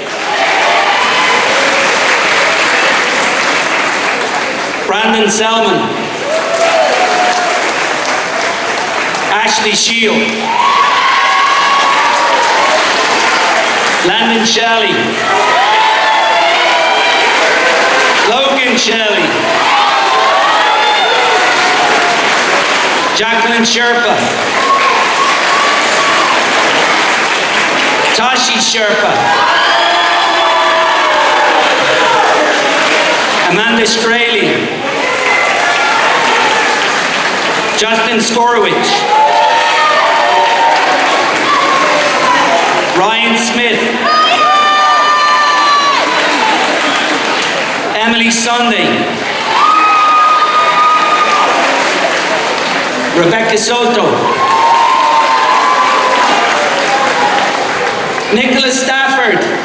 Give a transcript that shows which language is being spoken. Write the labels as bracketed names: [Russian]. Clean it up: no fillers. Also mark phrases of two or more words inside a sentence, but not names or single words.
[English] Brandon Selman. Ashley Shield. Landon Shelley. Logan Shelley. Jacqueline Sherpa. Tashi Sherpa. Amanda Straley. Justin Skorowicz. Ryan Smith. Emily Sunday. Rebecca Soto. Stafford.